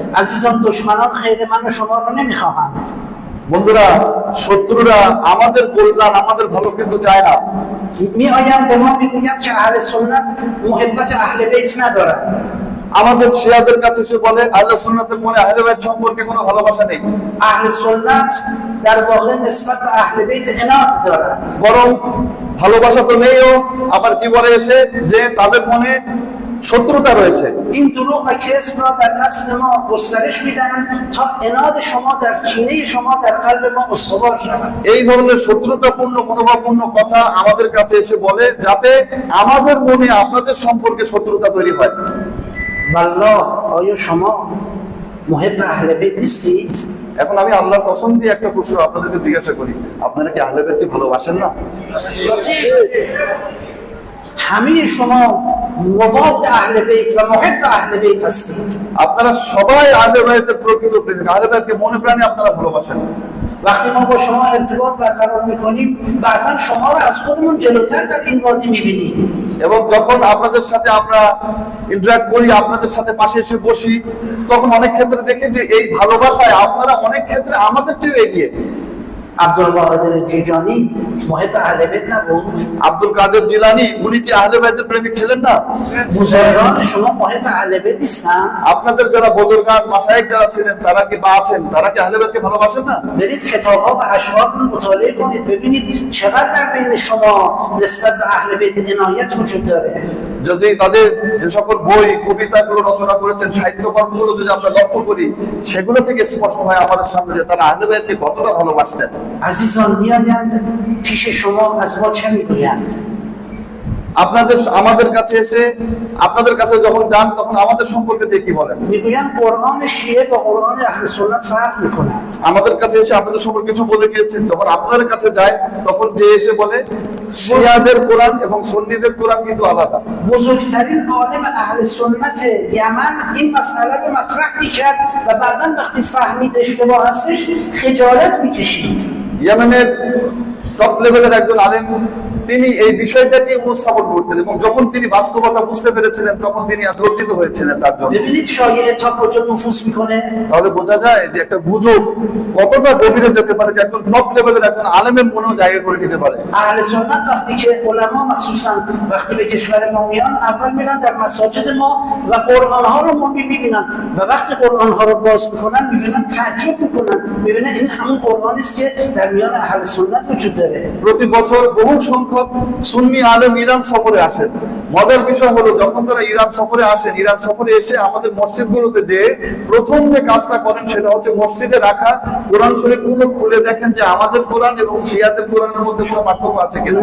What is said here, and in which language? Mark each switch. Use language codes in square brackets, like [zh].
[fa] عزیزان دشمنان خیر من و شما رو نمیخواهند. [bn] বন্ধুরা, শত্রুরা আমাদের কল্যাণ, আমাদের ভালো কিন্তু চায় না। [fa] میآیند به ما میگویند که اهل سنت محبت اهل بیت ندارد. [bn] আমাদের শিয়াদের কাছে এসে বলে আহলে সুন্নাতের মনে আহলে বাইত সম্পর্কে কোনো ভালোবাসা নেই, [fa] اهل سنت در واقع نسبت به اهل بیت عناد دارد. [bn] বরং ভালোবাসা তো নেইও, আবার কি বলে এসে যে তাদের মনে শত্রুতা রয়েছে। [fa] این دروغ و کذب را در نسل ما گسترش میدهند تا عناد شما در کینه شما در قلب ما استوار شود. [bn] এই ধরনের শত্রুতাপূর্ণ মনোভাবপূর্ণ কথা আমাদের কাছে এসে বলে যাতে আমাদের মনে আপনাদের সম্পর্কে শত্রুতা তৈরি হয়। [fa] والله آیا شما محب اهل بیت نیستید؟ [bn] এখন আমি আল্লাহর কসম দিয়ে একটা প্রশ্ন আপনাদেরকে জিজ্ঞাসা করি, আপনারা কি আহলে বাইতকে ভালোবাসেন না? [fa] همه شما مواد اهل بیت و محب اهل بیت هستید. [bn] আপনারা সবাই আহলে বাইতের প্রকৃত প্রেমিক, আহলে বাইতকে মনে প্রাণে আপনারা ভালোবাসেন। [fa] وقتی ما با شما ارتباط برقرار میکنیم بعضا شما رو از خودمون جلوتر در این وادی میبینیم. [bn] এবং যখন আপনাদের সাথে আমরা ইন্টারঅ্যাক্ট করি, আপনাদের সাথে পাশে এসে বসি, তখন অনেক ক্ষেত্রে দেখি যে এই ভালোবাসায় আপনারা অনেক ক্ষেত্রে আমাদের চেয়ে এগিয়ে। [fa] عبدالقادر جیلانی محب اهل بیت نبود؟ [bn] আব্দুল কাদের জিলানী উনি কি আহলে বাইতের প্রেমিক ছিলেন না? [fa] بزرگان شما محب اهل بیت نیستند؟ [bn] আপনাদের যারা বুজুর্গান মাশায়েখ যারা ছিলেন তারা কি বা আছেন, তারা কি আহলে বাইতকে ভালোবাসেন না? [fa] برید کتاب‌ها و اشعار رو مطالعه کنید ببینید چقدر در بین شما نسبت به اهل بیت عنایت وجود داره. [bn] যদি তাদের যে সকল বই কবিতাগুলো রচনা করেছেন, সাহিত্যকর্মগুলো যদি আমরা লক্ষ্য করি, সেগুলো থেকে স্পষ্ট হয় আমাদের সামনে যে তারা আহলে বাইতকে কতটা ভালোবাসতেন। [fa] عزیزان میآیند پیش شما از ما چه میگویند؟ [bn] আমাদের কাছে এসে আপনাদের কাছে যখন যান তখন আমাদের সম্পর্কে দিয়ে কি বলেন? [fa] میگویند قرآن شیعه با قرآن اهل سنت فرق میکند. [bn] আমাদের কাছে এসে আপনাদের সম্পর্কে কিছু বলে গিয়েছেন, যখন আপনাদের কাছে যায় তখন যে এসে বলে শিয়াদের কোরআন এবং সুন্নিদের কোরআন কিন্তু আলাদা। [fa] بزرگترین عالم اهل سنت یمن این مسئله رو مطرح میکرد و بعدا وقتی فهمید اشتباه هستش خجالت میکشید. [bn] ইয়েমেনের টপ লেভেলের একজন আলেম তিনি এই বিষয়টাকে উপস্থাপন করতেন এবং যখন তিনি বাস্তবতা বুঝতে পেরেছিলেন তখন তিনি লজ্জিত হয়েছিলেন তার জন্য। [fa] ببینید شایعه تا کجا نفوذ میکنه. [bn] তাহলে বোঝা যায় যে একটা গুজব কতটা গভীরে যেতে পারে, যে একজন টপ লেভেলের একজন আলেমের মনেও জায়গা করে নিতে পারে। [fa] اهل سنت وقتی که علما مخصوصا وقتی به کشور ما میان اول میرن در مساجد ما و قرآن ها رو میبینن و وقتی قرآن ها رو باز میکنن میبینن تعجب میکنن، میبینن این همون قرآنی است که در میان اهل سنت وجود داره. [bn] প্রতি বছর বহু সংখ্যক সুন্নি আলেম ইরান সফরে আসেন। মজার বিষয় হলো যখন তারা ইরান সফরে আসেন, ইরান সফরে এসে আমাদের মসজিদগুলোতে যে প্রথম যে কাজটা করেন সেটা হচ্ছে মসজিদে রাখা কোরআন শরীফগুলো খুলে দেখেন যে আমাদের কোরআন এবং শিয়াদের কোরআনের মধ্যে কোনো পার্থক্য আছে কিনা।